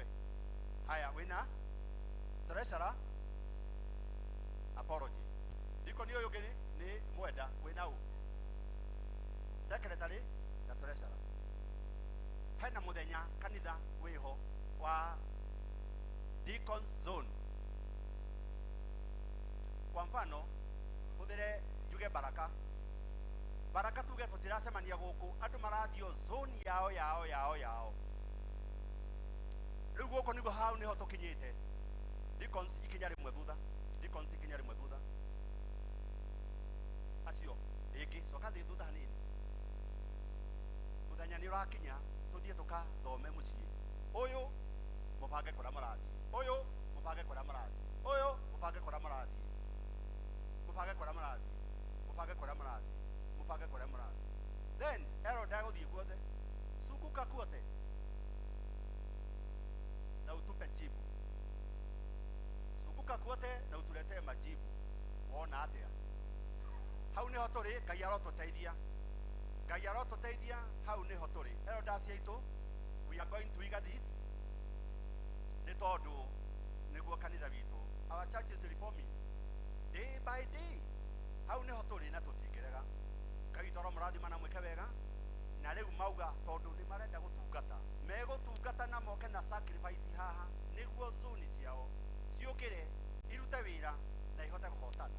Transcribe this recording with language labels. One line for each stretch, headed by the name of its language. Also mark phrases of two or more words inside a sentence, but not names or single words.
Kikuyu: Haya wĩna
English: treasurer apology.
Kikuyu: Deacon ũyũ ũngĩ nĩ Mwenda wĩna ũ secretary na treasurer. Hena muthenya kanitha wĩho wa Deacon Zone. Kwa mfano hũthĩre njuge Baraka. Baraka tuge tũtiracemania gũkũ andũ marathio zone yao. Rĩu gũkũ nĩguo hau nĩho tũkinyĩte. Deacons ikinya rĩmwe thutha. Deacons ikinya rĩmwe thutha. Acio rĩngĩ coka thĩ thutha hanini. Mũthenya nĩ ũrakinya tũthiĩ tũkathome mũciĩ. Ũyũ mũbange kũrĩa mũrathiĩ. Ũyũ mũbange kũrĩa mũrathiĩ. Ũyũ mũbange kũrĩa mũrathiĩ. Mũbange kũrĩa mũrathiĩ. Mũbange kũrĩa mũrathiĩ. Mũbange kũrĩa mũrathiĩ. Then ero ndagũthiĩ guothe.
Swahili: Sunguka kuote. Na utupe jibu. Sunguka kuote na utuletee majibu.
Kikuyu: Wona atĩa? Hau nĩho tũrĩ, Ngai arotũteithia. Ngai arotũteithia, hau nĩho tũrĩ. Ero ndaci aitũ,
English: we are going to iga this.
Kikuyu: Nĩ tondũ nĩguo kanitha witũ.
English: Our church is reforming day by day.
Kikuyu: Hau nĩho tũrĩ na tũtingĩrega. Ngai toro mũrathima na mwĩke wega. Na rĩu mauga tondũ nĩ marenda gũtungata. Megũtungata na moke na sacrifice haha nĩguo zone ciao ciũkĩre irute wĩra na ihote kũhotana.